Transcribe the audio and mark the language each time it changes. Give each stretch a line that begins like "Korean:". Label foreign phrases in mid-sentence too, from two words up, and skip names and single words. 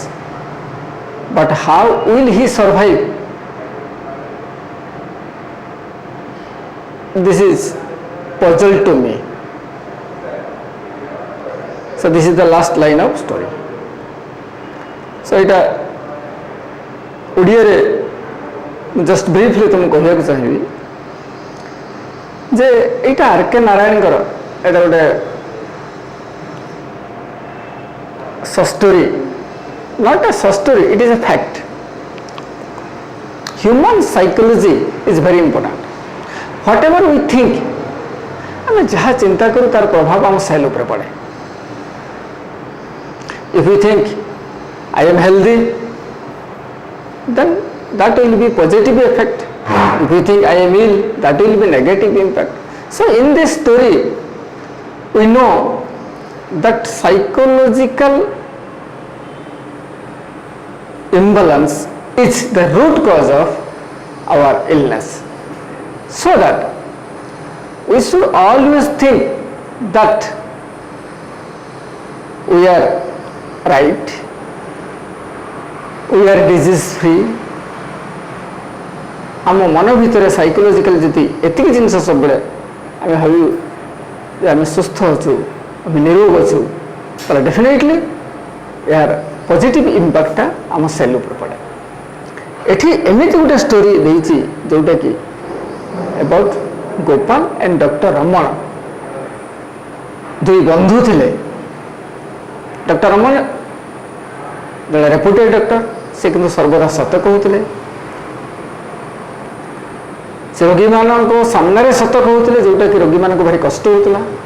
English: But how will he survive? This is puzzle to me. So this is the last line of story.
Odia: So এটা ଓଡ଼ିଆରେ
English: just briefly
Odia: ତୁମକୁ କହିବାକୁ ଚାହିଁବି ଯେ ଏଇଟା ଆର୍ କେ ନାରାୟଣଙ୍କର ଏଇଟା ଗୋଟେ
English: story, not a story, it is a fact. Human psychology is very important. Whatever we think,
Odia: ଆମେ ଯାହା ଚିନ୍ତା କରୁ ତାର ପ୍ରଭାବ ଆମ ସେଲ୍ ଉପରେ ପଡ଼େ.
English: If we think I am healthy, then that will be positive effect. If we think I am ill, that will be negative impact. So in this story, we know that psychological imbalance is the root cause of our illness. So that we should always think that we are right, we are disease free.
Odia: ଆମ ମନ ଭିତରେ ସାଇକୋଲୋଜିକାଲି ଯଦି ଏତିକି ଜିନିଷ ସବୁବେଳେ ଆମେ ଭାବୁ ଯେ ଆମେ ସୁସ୍ଥ ଅଛୁ, ଆମେ ନିରୋଗ ଅଛୁ, ତାହେଲେ ଡେଫିନେଟଲି ଏହାର
English: positive impactta
Odia: ଆମ ସେଲ୍ ଉପରେ ପଡ଼େ. ଏଠି ଏମିତି ଗୋଟେ ଷ୍ଟୋରି ଦେଇଛି ଯେଉଁଟାକି
English: about Gopal and Dr. Raman.
Odia: ଦୁଇ ବନ୍ଧୁ ଥିଲେ. ଡକ୍ଟର ରମଣ ଜଣେ
English: reputed doctor,
Odia: ସେ କିନ୍ତୁ ସର୍ବଦା ସତ କହୁଥିଲେ. ସେ ରୋଗୀମାନଙ୍କ ସାମ୍ନାରେ ସତ କହୁଥିଲେ, ଯେଉଁଟାକି ରୋଗୀମାନଙ୍କୁ ଭାରି କଷ୍ଟ ହେଉଥିଲା.